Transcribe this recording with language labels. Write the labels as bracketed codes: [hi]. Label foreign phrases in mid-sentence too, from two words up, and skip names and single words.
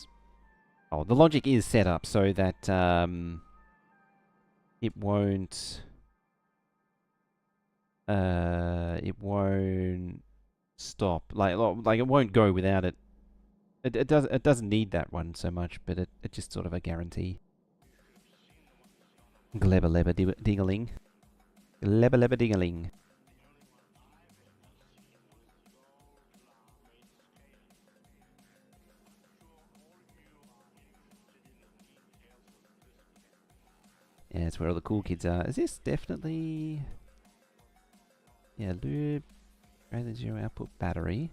[en] Oh, the logic is set up so that it won't... it won't stop. Like it won't go without it. It doesn't need that one so much, but it's just sort of a guarantee. Gleba leba dingaling. Leba leba dingaling. Yeah, that's where all the cool kids are. Is this definitely... Yeah, lube, greater than 0 output battery.